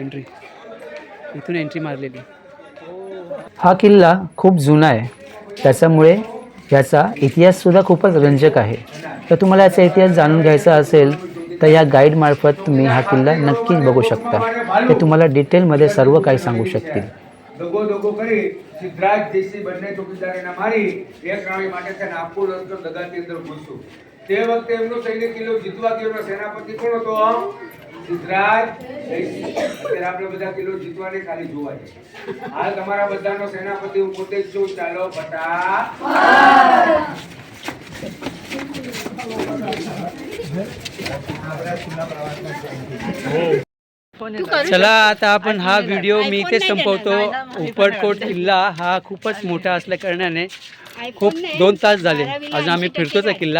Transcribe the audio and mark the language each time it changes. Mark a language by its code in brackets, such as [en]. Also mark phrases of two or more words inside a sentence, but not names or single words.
[mr] इथून एंट्री मारलेली. हा किल्ला खूप जुना आहे. त्याच्यामुळे याचा इतिहाससुद्धा खूपच रंजक आहे. तर तुम्हाला याचा इतिहास जाणून घ्यायचा असेल तर या गाईडमार्फत तुम्ही हा किल्ला नक्कीच बघू शकता. ते तुम्हाला डिटेलमध्ये सर्व काही सांगू शकतील. [gu] દગો દગો કરી સિદ્ધરાજ દેશી બંને ચોકીદારોને મારી એક રાણી માટે છે ને આખું લશ્કર દગાની અંદર ઘૂસ્યું. તે વખતે એમનો સૈન્ય કિલ્લો જીતવા ગયો. એનો સેનાપતિ કોણ હતો? સિદ્ધરાજ દેશી. અત્યારે આપણે બધા કિલ્લો જીતવા નહીં ખાલી જોવા છે. હાલ તમારા બધાનો સેનાપતિ હું પોતે જ છું. ચાલો બટા. [mr] चला आता आपण हा व्हिडिओ मी इथे संपवतो. उपरकोट किल्ला हा खूपच मोठा असल्या कारणाने खूप 2 तास झाले अजून आम्ही फिरतोच आहे किल्ला.